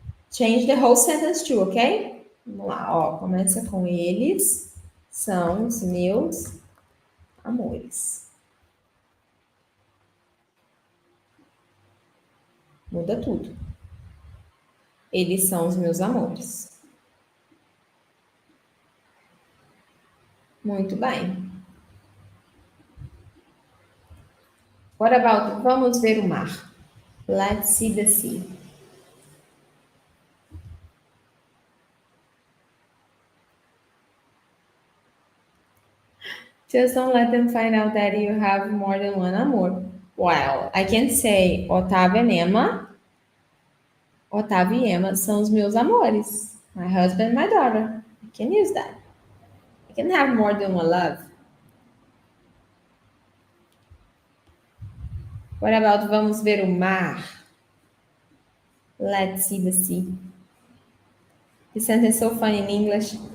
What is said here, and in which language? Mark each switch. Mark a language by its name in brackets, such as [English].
[English] Change the whole sentence too, ok? [Portuguese] Vamos lá, ó. Começa com eles são os meus amores. Muda tudo. Eles são os meus amores. Muito bem. [English] What about [Portuguese] vamos ver o mar? [English] Let's see the sea. Just don't let them find out that you have more than one amor. Well, I can say Otávio and Emma. [Portuguese] Otávio e Emma são os meus amores. [English] My husband and my daughter. I can use that. I can have more than one love. What about [Portuguese] vamos ver o mar? [English] Let's see the sea. This sentence is so funny in English.